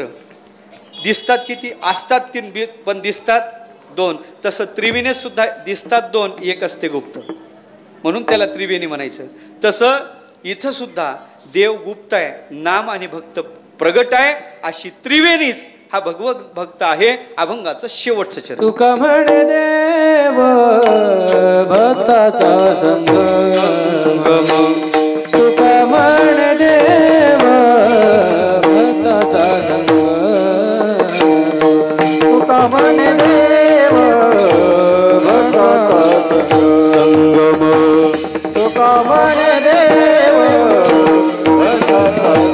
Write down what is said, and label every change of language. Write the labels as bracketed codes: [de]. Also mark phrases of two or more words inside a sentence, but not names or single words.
[mr] दिसतात किती? असतात तीन पण दिसतात दोन. तसं त्रिवेणीत सुद्धा दिसतात दोन, एक असते गुप्त, म्हणून त्याला त्रिवेणी म्हणायचं. तसं इथं सुद्धा देव गुप्त आहे, नाम आणि भक्त प्रगट आहे. अशी त्रिवेणीच हा भगवत भक्त आहे. अभंगाचं शेवटचं चरण. तुका म्हण देव भक्ताचा संगम, तुका म्हण देव भक्ताचा संगम, तुका म्हण देव भक्ताचा संगम, तुका म्हण देव भक्ताचा